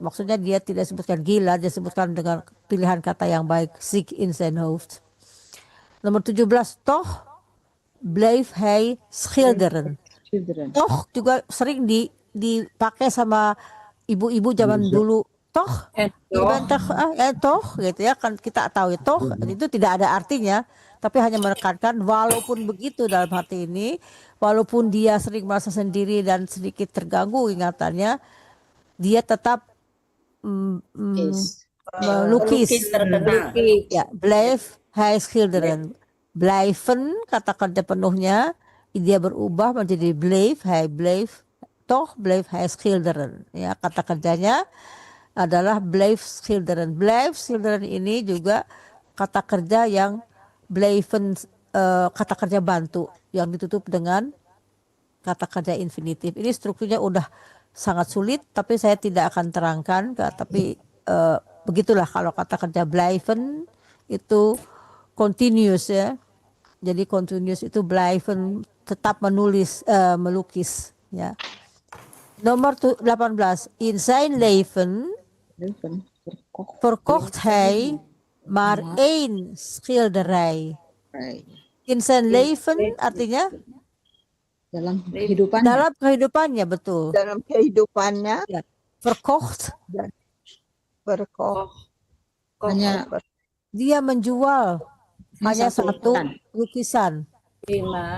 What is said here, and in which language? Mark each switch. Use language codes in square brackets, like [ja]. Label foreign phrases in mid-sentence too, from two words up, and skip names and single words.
[id] Maksudnya dia tidak sebutkan gila, dia sebutkan dengan pilihan kata yang baik. [nl] Ziek in zijn hoofd. Nomor 17. Toch bleef hij schilderen. [id] Toch juga sering dipakai sama ibu-ibu zaman dulu. Toh, toh gitu ya, kan kita tahu ya, toh itu tidak ada artinya, tapi hanya menekankan walaupun begitu dalam hati ini, walaupun dia sering merasa sendiri dan sedikit terganggu ingatannya, dia tetap melukis. Ya, [nl] blijf hij schilderen. Blijven [id] kata kerja penuhnya dia berubah menjadi [nl] bleef hij schilderen. [id] Ya, kata kerjanya adalah [nl] bleef schilderen. Bleef schilderen [id] ini juga kata kerja yang bleven, kata kerja bantu yang ditutup dengan kata kerja infinitif. Ini strukturnya udah sangat sulit, tapi saya tidak akan terangkan. Tapi begitulah kalau kata kerja blijven itu continuous ya. Jadi continuous itu blijven, tetap menulis, melukis ya. Nomor 18. [nl] In zijn leven verkocht hij maar één schilderij. In zijn leven [id] artinya dalam kehidupan. dalam kehidupannya, betul. Dalam kehidupannya Ya. Verkocht, berkoh Hanya dia menjual hanya satu lukisan. Terima.